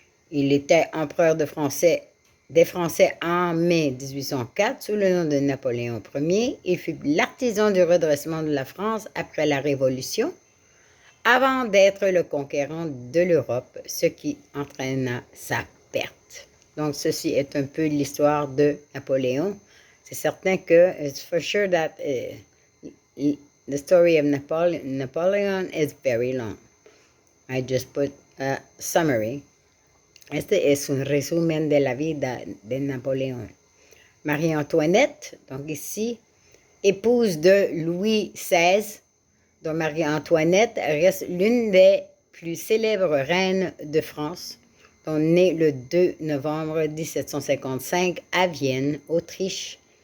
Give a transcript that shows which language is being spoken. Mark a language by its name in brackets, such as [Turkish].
[French] Il était empereur des Français en mai 1804 sous le nom de Napoléon Ier et fut l'artisan du redressement de la France après la Révolution, avant d'être le conquérant de l'Europe, ce qui entraîna sa perte. Donc, ceci est un peu l'histoire de Napoléon. [English] C'est certain que, it's for sure that the story of Napoleon is very long. I just put a summary. [Spanish] Este es un resumen de la vida de Napoléon. [French] Marie-Antoinette, donc ici, épouse de Louis XVI, dont Marie-Antoinette reste l'une des plus célèbres reines de France, dont née le 2 novembre 1755 à Vienne, Autriche.